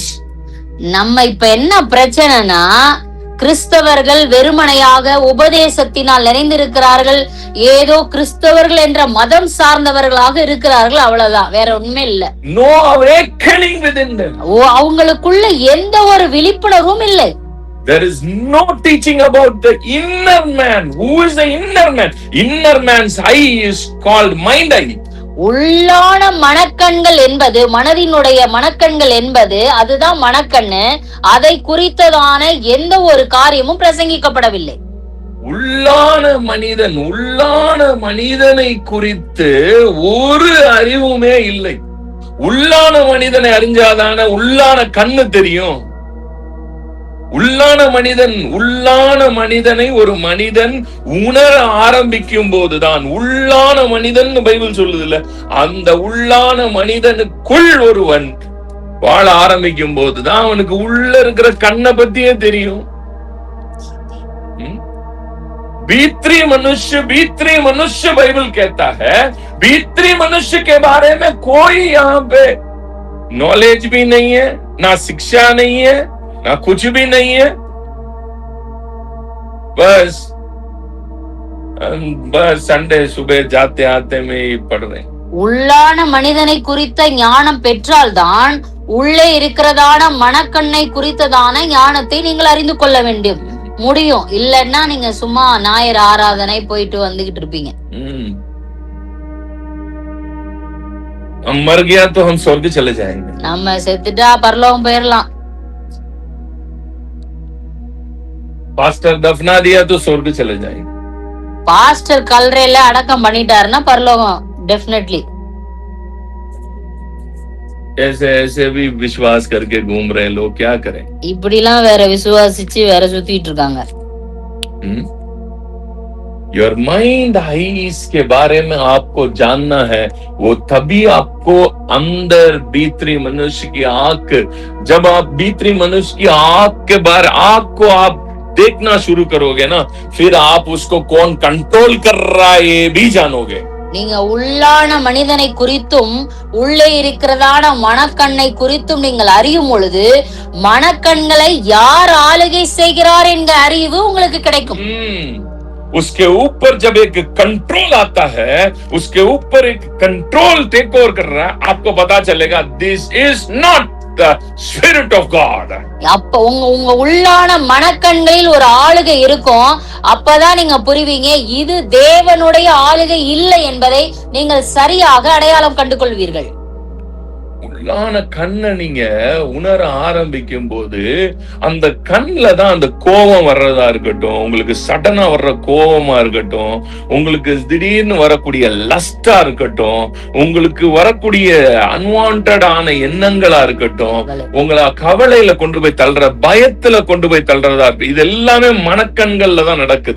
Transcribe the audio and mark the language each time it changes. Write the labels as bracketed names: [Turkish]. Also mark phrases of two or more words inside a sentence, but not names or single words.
[Tamil] நம்ம இப்ப என்ன பிரச்சனைனா, கிறிஸ்தவர்கள் வெறுமனையாக உபதேசத்தினால் நிறைந்திருக்கிறார்கள், ஏதோ கிறிஸ்தவர்கள் என்ற மதம் சார்ந்தவர்களாக இருக்கிறார்கள், அவ்வளவுதான், வேற உண்மை இல்ல. [English] No awakening within them. [Tamil] அவங்களுக்குள்ள எந்த ஒரு விழிப்புணர்வும் இல்லை. [English] There is no teaching about the inner man. Who is the inner man? Inner man's eye is called mind eye. [Tamil] உள்ளான மனக்கண்கள் என்பது, மனதினுடைய மனக்கண்கள் என்பது அதுதான் மனக்கண்ணு. அதை குறித்ததான எந்த ஒரு காரியமும் பிரசங்கிக்கப்படவில்லை. உள்ளான மனிதனை குறித்து ஒரு அறிவுமே இல்லை. உள்ளான மனிதனை அறிஞ்சாதான உள்ளான கண்ணு தெரியும். உள்ளான மனிதனை ஒரு மனிதன் உணர ஆரம்பிக்கும் போதுதான், உள்ளான மனிதன் பைபிள் சொல்லுது இல்ல, அந்த உள்ளான மனிதனுக்குள் ஒருவன் வாழ ஆரம்பிக்கும் போதுதான் அவனுக்கு உள்ள இருக்கிற கண்ணை பத்தியே தெரியும். [Hindi] भीतरी मनुष्य बाइबल कहता है, भीतरी मनुष्य के बारे में कोई यहाँ पे नॉलेज भी नहीं है, ना शिक्षा नहीं है, ना कुछ भी नहीं है. बस संडे सुबह जाते आते में ही पढ़ रहे. [Tamil] உள்ளான மனிதனை குறித்த ஞானம் பெற்றால்தான் உள்ளே இருக்கிறதான மனக்கண்ணை குறித்ததான ஞானத்தை நீங்கள் அறிந்து கொள்ள வேண்டும் முடியும். இல்லன்னா நீங்க சும்மா ஞாயிறு ஆராதனை போயிட்டு வந்துகிட்டு இருப்பீங்க. [Hindi] मर गया तो हम स्वर्ग चले जाएंगे. [Tamil] நம்ம செத்துட்டா பரலோகம் போயிடலாம். [Hindi] पास्टर दफना दिया तो स्वर्ग चले जाएंगे. [Tamil] பாஸ்டர் கல்லறையில அடக்கம் பண்ணிட்டாருன்னா பரலோகம் डेफिनेटली. [Hindi] ऐसे भी विश्वास करके घूम रहे लोग, क्या करें? [Tamil] இப்படிலாம் வேற விசுவாசிச்சு வேற சுத்திட்டு இருக்காங்க. [English] Your mind eyes [Hindi] के बारे में आपको जानना है, वो तभी आपको अंदर भीतरी मनुष्य की आंख, जब आप भीतरी मनुष्य की आंख के बारे आंख को आप देखना शुरू करोगे ना, फिर आप उसको कौन कंट्रोल कर रहा है ये भी जानोगे. [Tamil] நீங்க உள்ளான மனிதனை குறித்தும் உள்ளே இருக்கிறதான மனக்கண்ணை குறித்தும் நீங்கள் அறியும் பொழுது மனக்கண்களை யார் ஆளுகை செய்கிறார் என்ற அறிவு உங்களுக்கு கிடைக்கும். [Hindi] उसके ऊपर जब एक कंट्रोल आता है, उसके ऊपर एक कंट्रोल [English] take over [Hindi] कर रहा है, आपको पता चलेगा [English] this is not the spirit of God. [Tamil] அப்ப உங்க உள்ளான மனக்கண்களில் ஒரு ஆளுகை இருக்கும். அப்பதான் நீங்க புரிவீங்க இது தேவனுடைய ஆளுகை இல்லை என்பதை நீங்கள் சரியாக அடையாளம் கண்டு கொள்வீர்கள். உள்ளான கண்ணை நீங்க உணர ஆரம்பிக்கும் போது அந்த கண்ல தான் அந்த கோபம் வர்றதா இருக்கட்டும், உங்களுக்கு சடனா வர்ற கோபமா இருக்கட்டும், உங்களுக்கு திடீர்னு வரக்கூடிய லஸ்டா இருக்கட்டும், உங்களுக்கு வரக்கூடிய அன்வான்டான எண்ணங்களா இருக்கட்டும், உங்களை கவலையில கொண்டு போய் தள்ளுற, பயத்துல கொண்டு போய் தள்ளுறதா இருக்கு, இது எல்லாமே மனக்கண்கள்ல தான் நடக்குது.